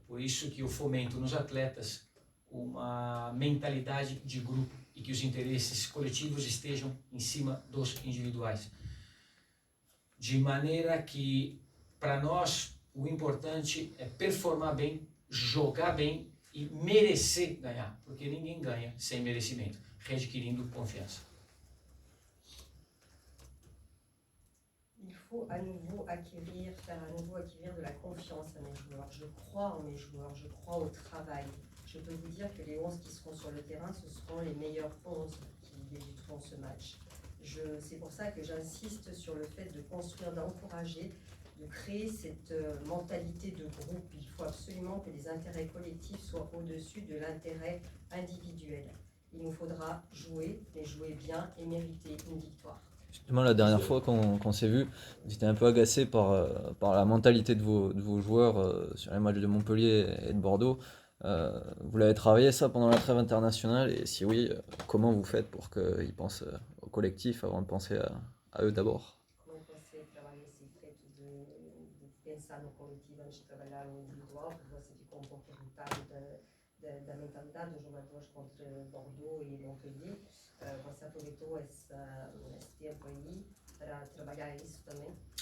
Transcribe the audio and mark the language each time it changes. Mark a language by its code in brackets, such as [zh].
[pt] Por isso que eu fomento nos atletas uma mentalidade de grupo e que os interesses coletivos estejam em cima dos individuais. De maneira que, para nós, o importante é performar bem, jogar bem e merecer ganhar, porque ninguém ganha sem merecimento, readquirindo confiança. [fr] Il faut à nouveau faire à nouveau acquérir de la confiance à mes joueurs. Je crois en mes joueurs, je crois au travail. Je peux vous dire que les 11 qui seront sur le terrain, ce seront les meilleurs 11 qui débuteront ce match. C'est pour ça que j'insiste sur le fait de construire, d'encourager, de créer cette mentalité de groupe. Il faut absolument que les intérêts collectifs soient au-dessus de l'intérêt individuel. Il nous faudra jouer, mais jouer bien et mériter une victoire. Justement, la dernière fois qu'on s'est vu, j'étais un peu agacé par la mentalité de vos joueurs sur les matchs de Montpellier et de Bordeaux. Vous l'avez travaillé ça pendant la trêve internationale, et si oui, comment vous faites pour qu'ils pensent au collectif avant de penser à eux d'abord? [pt] Como você trabalha esse feito de pensar no coletivo antes de trabalhar no individual, porque você ficou um pouco irritado da mentalidade dos jogadores contra Bordeaux e Montpellier. Você aproveitou esse tempo aí para trabalhar isso também?